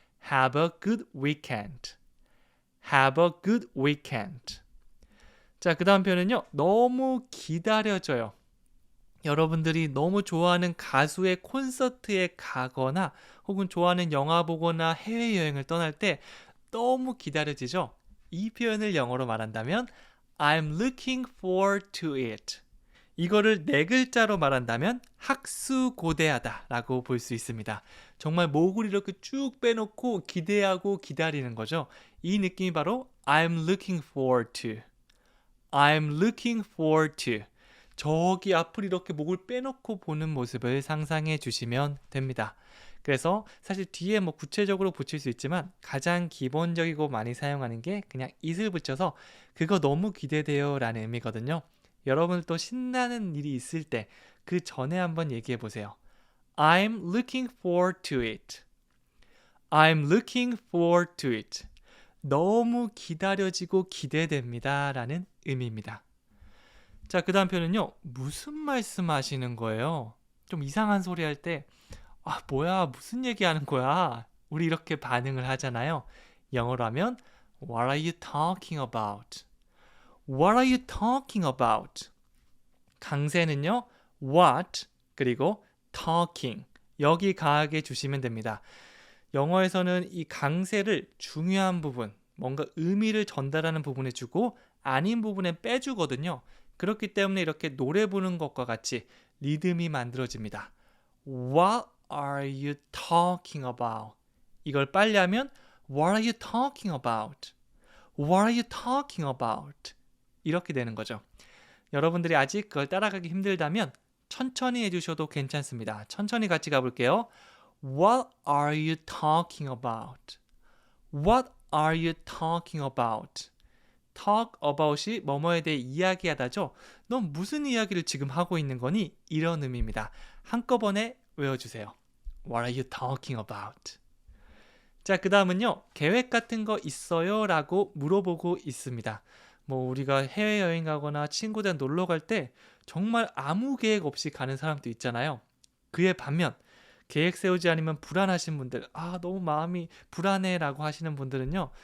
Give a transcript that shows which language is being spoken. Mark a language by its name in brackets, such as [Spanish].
[English] Have a good weekend. Have a good weekend. [Korean] 자, 그 다음 표현은요. 너무 기다려져요. 여러분들이 너무 좋아하는 가수의 콘서트에 가거나 혹은 좋아하는 영화 보거나 해외여행을 떠날 때 너무 기다려지죠? 이 표현을 영어로 말한다면 [English] I'm looking forward to it. [Korean] 이거를 네 글자로 말한다면 학수고대하다 라고 볼 수 있습니다. 정말 목을 이렇게 쭉 빼놓고 기대하고 기다리는 거죠. 이 느낌이 바로 [English] I'm looking forward to. I'm looking forward to. [Korean] 저기 앞을 이렇게 목을 빼놓고 보는 모습을 상상해 주시면 됩니다. 그래서 사실 뒤에 뭐 구체적으로 붙일 수 있지만 가장 기본적이고 많이 사용하는 게 그냥 it을 붙여서 그거 너무 기대돼요 라는 의미거든요. 여러분들도 신나는 일이 있을 때 그 전에 한번 얘기해 보세요. [English] I'm looking forward to it. I'm looking forward to it. [Korean] 너무 기다려지고 기대됩니다 라는 의미입니다. 자, 그 다음 표현은요. 무슨 말씀 하시는 거예요? 좀 이상한 소리 할 때 뭐야, 무슨 얘기하는 거야? 우리 이렇게 반응을 하잖아요. 영어로 하면 [English] What are you talking about? What are you talking about? [Korean] 강세는요. What 그리고 talking 여기 가하게 주시면 됩니다. 영어에서는 이 강세를 중요한 부분, 뭔가 의미를 전달하는 부분에 주고 아닌 부분에 빼주거든요. 그렇기 때문에 이렇게 노래 부르는 것과 같이 리듬이 만들어집니다. [English] What are you talking about? [Korean] 이걸 빨리 하면 [English] What are you talking about? What are you talking about? [Korean] 이렇게 되는 거죠. 여러분들이 아직 그걸 따라가기 힘들다면 천천히 해주셔도 괜찮습니다. 천천히 같이 가볼게요. [English] What are you talking about? What are you talking about? [Korean] talk about이 뭐뭐에 대해 이야기하다죠. 넌 무슨 이야기를 지금 하고 있는 거니? 이런 의미입니다. 한꺼번에 외워주세요. [English] What are you talking about? [Korean] 자, 그 다음은요. 계획 같은 거 있어요? 라고 물어보고 있습니다. 뭐 우리가 해외여행 가거나 친구들 놀러 갈 때 정말 아무 계획 없이 가는 사람도 있잖아요. 그에 반면 계획 세우지 않으면 불안하신 분들, 너무 마음이 불안해 라고 하시는 분들은요.